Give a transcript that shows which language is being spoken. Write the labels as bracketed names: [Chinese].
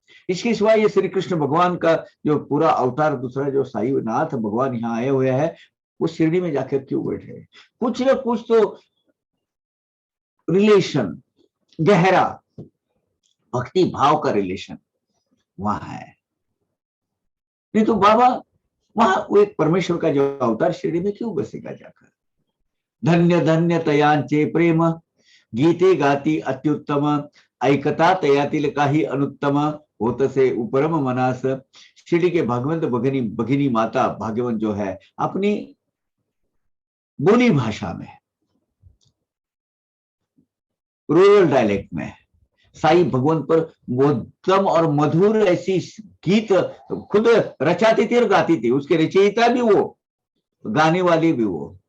[Hindi] इसके सिवा ये श्री कृष्ण भगवान का जो पूरा अवतार दूसरा जो साई नाथ भगवान यहाँ आए हुए हैं, वो शिरडी में जाकर क्यों बैठे? कुछ ना कुछ तो रिलेशन, गहरा भक्ति भाव का रिलेशन वहां है। नहीं तो बाबा वहां वो एक परमेश्वर का जो अवतार शिरडी में क्यों बसेगा जाकर? [Marathi] धन्य धन्य तयांचे प्रेम, गीते गाती अत्युत्तम, ऐकता तयातील काही अनुत्तम, होतसे उपरम मनास। [Hindi] शिरडी के भगवंत भगिनी माता भाग्यवन जो है, अपनी बोली भाषा में, रूरल डायलेक्ट में साई भगवान पर उत्तम और मधुर ऐसी गीत खुद रचाती थी और गाती थी, उसके रचयिता भी वो, गाने वाली भी वो।